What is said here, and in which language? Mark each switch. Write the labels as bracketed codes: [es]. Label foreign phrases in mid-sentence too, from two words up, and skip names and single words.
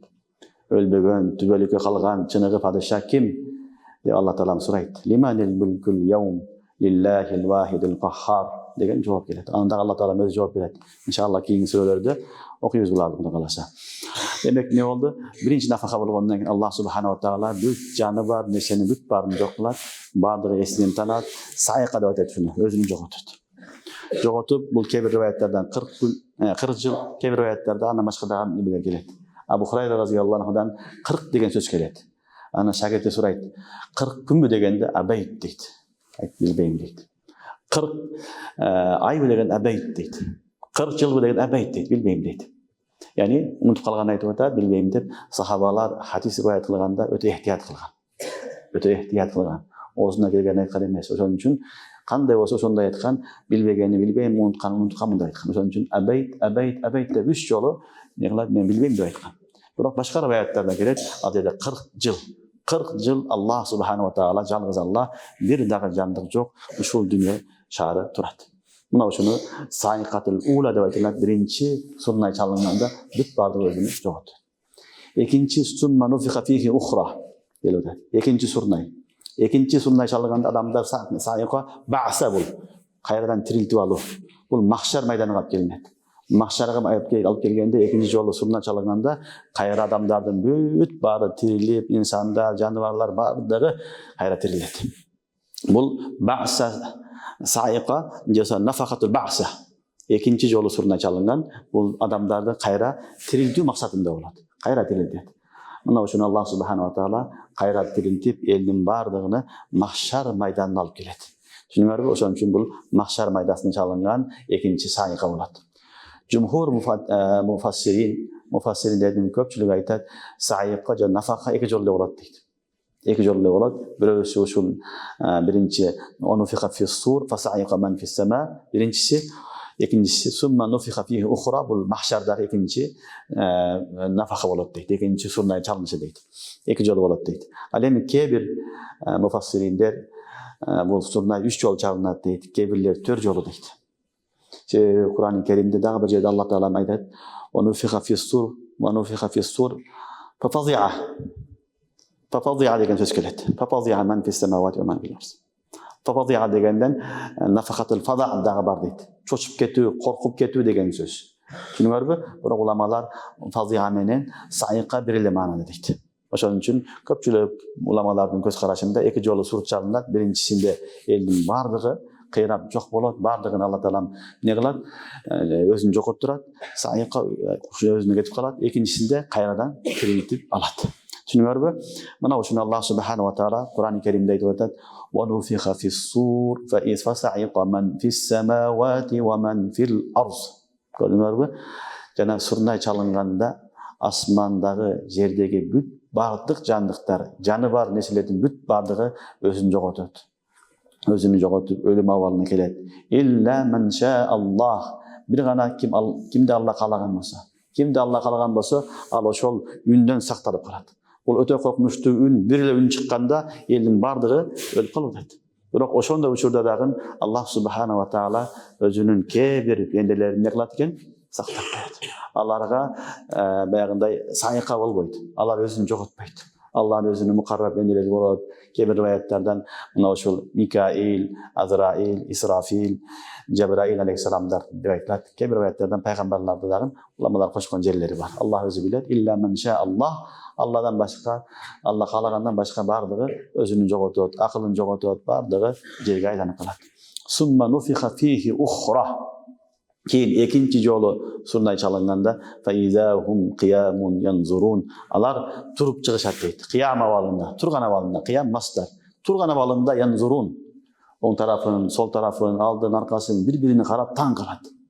[ky] Өлбөгөн, түбөлүккө калган чыныгы падыша ким? деп Алла таала сурайт. [ar] "لمن الملك اليوم لله الواحد القهار" [ky] деген жооп келет. Анда Алла таала өзү жооп берет. Иншалла кийинки сүрөлөрдө окуйбуз буларды Кудай кааласа. Демек не болду? Биринчи нафака болгондон кийин [ar] الله سبحانه وتعالى [ky] бүт жаны бар нерсени бүт баарын жок кылат, баардыгы эсинен танат, саиqa деп айтат шуну, өзүн жоготот. Жоготуп, бул кээ бир риваяттардан 40 жыл, кээ бир риваяттарда андан башка дагы эмелер келет. Абу Хурайра разыйаллаху анхудан 40 деген сөз келет. [kk] Ана шәкірті сұрайды, 40 күн бе дегенде абайт дейді. Айт білбеймін дейді. 40 ай бе деген абайт дейді. 40 жыл бе деген абайт дейді, білбеймін дейді. Яғни ұмытып қалған айтып отыр, білмеймін деп сахабалар хадис риwayat қылғанда өте ихтият қылған. Өте ихтият қылған. Осына келген айтқан емес. [ky] Ошон үчүн кандай болсо сондай айткан, билбегени билбейм, унутканмын деп айткан. Ошон үчүн абайт деп 3 жолу не кылат, мен билбейм деп айткан. Бирок башка риwayаттарда келет, ал жерде 40 жыл. 40 жыл [ar] الله سبحانه وتعالى, [ky] жалгыз Аллах, бир дагы жандык жок, ушул дүйнө шары турат. Мына ушуну [ar] الصعقة الأولى [ky] деп айтылат. Биринчи сурнай чалынганда бүт бардыгы өзүнү жоготот. Экинчи [ar] ثم نفخ فيه أخرى [ky] деп атат. Экинчи сурнай. Экинчи сурнай чалынганда адамдар сайка баъса бул. Кайрадан тирилтип алуу. Бул махшар майданына алып келинет. Махшарга алып келгенде экинчи жолу сурнай чалынганда кайра адамдардын бүт баары тирилип, инсандар, жаныбарлар бардыгы кайра тирилет. Бул баъса сайка жаса [ar] نفخة البعث. [ky] Экинчи жолу сурнай чалынган, бул адамдарды кайра тирилтүү максатында болот. Кайра тирилтет. Мына ушуну [ar] الله سبحانه وتعالى [ky] кайра тирилтип, элдин бардыгыны махшар майданына алып келет. Түшүнүңөрбү? Ошон үчүн бул махшар майдасына чалынган экинчи сайка болот. Жумхур муфассириндердин көпчүлүгү айтат, сайка жана нафака эки жолу болот дейт. Эки жолу болот. Бирөөсү ушул биринчи [ar] ونفخ في الصور فصعق من في السماء, [ky] биринчиси, экинчиси [ar] ثم نفخ فيه أخرى, [ky] бул махшардагы экинчи нафака болот дейт. Экинчи сурнай чалынышы дейт. Эки жолу болот дейт. Ал эми кээ бир муфассириндер бул сурнай 3 жолу чалынат дейт, кээ бирлер 4 жолу дейт. Кур'ан-ы Керимде дагы бир жерде Аллах таала айтат: [ar] "ونفخ في الصور ونفخ في الصور ففزع". [ky] Фафази'a деген сөз келет. [ar] ففزع من في السماوات ومن في الأرض. [ky] Фафази'a дегенден [ar] نفخة الفزع [ky] дагы бар дейт. Чочуп кетүү, коркуп кетүү деген сөз. Түшүнүңөрбү? Бирок уламалар фази'a менен сайка бир эле маанада дейт. Ошон үчүн көпчүлүк уламалардын көз карашында эки жолу сур чалынат. Биринчисинде элдин бардыгы кыйрап жок болот, бардыгын Алла таалам не кылат, өзүн жоготтурат, сайка өзүнө кетип калат. Экинчисинде кайрадан тирилтип алат. Түшүнүңөрбү? Мына ушуну [ar] الله سبحانه وتعالى [ky] Кур'ан-ы Керимде айтып атат: [ar] "ونفخ في الصور فصعق من في السماوات ومن في الأرض". Көрдүңөрбү? [ky] Жана сурнай чалынганда асмандагы, жердеги бүт бардык жандыктар, жаны бар нерселердин бүт бардыгы өзүн жоготот. Өзүнү жоготуп өлүм абалына келет. [ar] إلا من شاء الله. [ky] Бир гана кимди Алла каалаган болсо. Кимди Алла каалаган болсо, ал ошол үндөн сакталып калат. Бул өтө коркунучтуу үн, бир эле үн чыкканда элдин бардыгы өлүп калып атат. Бирок ошондой учурда дагы [ar] الله سبحانه وتعالى [ky] өзүнүн кээ бир бенделерин не кылат экен? Сактап коет. Аларга баягындай сайка болбойт. Алар өзүн жоготпойт. Аллахын өзүнүн мукарраб бенделери болот. Кээ бир риwayаттардан мына ошол Микаил, Азраил, Исрафил, Жабраил алейхиссаламдар деп айтылат. Кээ бир риwayаттардан пайгамбарларды дагы уламалар кошкон жерлери бар. Аллах өзү билет. [ar] إلا من شاء الله. [ky] Алладан башка, Алла каалагандан башка бардыгы өзүнүн жоготот, акылын жоготот, бардыгы жерге айланып калат. [ar] ثم نفخ فيه أخرى. [ky] Кийин экинчи жолу сурнай чалынганда [ar] فإذا هم قيام ينظرون. [ky] Алар туруп чыгышат дейт. Кыям абалында, турган абалында, кыям мастар. Турган абалында янзурун. Оң тарафын, сол тарафын, алдын, аркасын бири-бирине карап таң калат.